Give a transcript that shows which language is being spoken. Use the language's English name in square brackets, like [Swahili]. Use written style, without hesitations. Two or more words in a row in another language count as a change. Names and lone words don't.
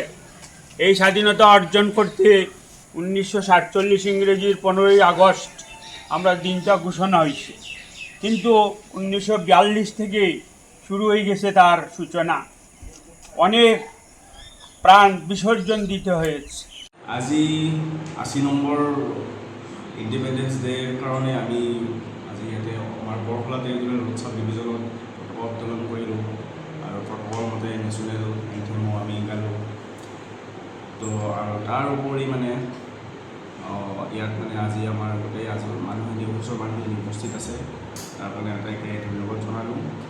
[Bangla] এই স্বাধীনতা অর্জন করতে 1947 ইংরেজির 15ই আগস্ট আমরা দিনটা ঘোষণা হয়েছে, কিন্তু 1942 থেকে শুরু হয়ে গেছে তার সূচনা। অনেক প্রাণ বিসর্জন দিতে হয়েছে। [Assamese] আজি 80 নম্বৰ [English] Independence Day [Assamese] কাৰণে আমি আজি ইয়াতে আমাৰ বৰখলা টেৰিটৰিয়েল উৎসৱ ডিভিজনত পতাকা উত্তোলন কৰিলোঁ আৰু প্ৰট'কল মতে [English] national anthem [Assamese] আমি গালোঁ। তো আৰু তাৰ উপৰি মানে ইয়াত মানে আজি আমাৰ গোটেই মানুহখিনি অফিচৰ মানুহখিনি উপস্থিত আছে, তাৰ কাৰণে আটাইকে ধন্যবাদ জনালোঁ।